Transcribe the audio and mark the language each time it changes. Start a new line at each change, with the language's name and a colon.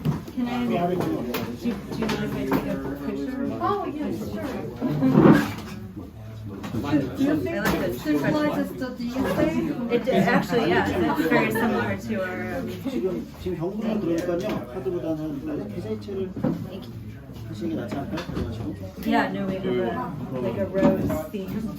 English: Can I, do you mind if I take a picture? Oh, yes, sure. Do you think it symbolizes the DSA? It actually, yeah, it's very similar to our.
Korean: 지금 현금으로 들어오니까요. 카드보다는 계좌이체를 하시는 게 낫지 않을까요? 그래가지고.
English: Yeah, no, we have like a rose theme.